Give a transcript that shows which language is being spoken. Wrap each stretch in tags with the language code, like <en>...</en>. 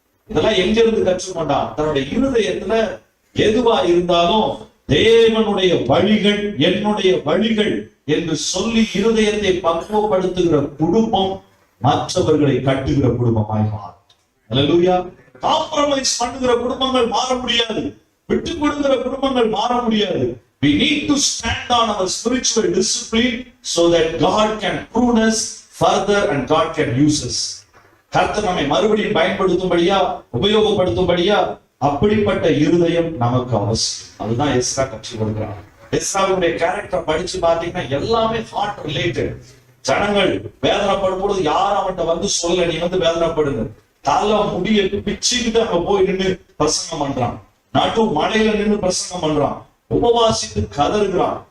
<ta>இதெல்லாம் எங்க இருந்து கற்றுக்கொண்டான்? தன்னுடைய இருதயத்துல எதுவா இருந்தாலும் தேவனுடைய வழிகள் என்னுடைய வழிகள் என்று சொல்லி இருதயத்தை பக்குவப்படுத்துகிற குடும்பம் மற்றவர்களை கட்டுகிற குடும்பமாய் மாறும். அல்லேலூயா. காம்ப்ரமைஸ் பண்ணுகிற குடும்பங்கள் மாற முடியாது, விட்டு கொடுக்கிற குடும்பங்கள் மாற முடியாது.</ta> <en>We need to stand on our spiritual discipline so that God can prune us further and God can use us.</en> <ta>கர்த்தர் நம்மை மறுபடியும் பயன்படுத்தும்படியா, உபயோகப்படுத்தும்படியா அப்படிப்பட்ட இருதயம் நமக்கு அவசியம். அதுதான் எஸ்ரா கற்றுக் கொடுக்கிறான். எஸ்ராவுடைய கேரக்டர் படிச்சு பாத்தீங்கன்னா எல்லாமே ஹார்ட் ரிலேட்டட். ஜனங்கள் வேதனைப்படும் பொழுது யாரும் அவன்கிட்ட வந்து சொல்ல, நீ வந்து வேதனைப்படுங்க, தலை முடிய பிச்சுக்கிட்டு அங்க போய் நின்று பிரசங்கம் பண்றான், நடு மலையில நின்று பிரசங்கம் பண்றான், உபவாசித்து கதறுகிறான்.</ta>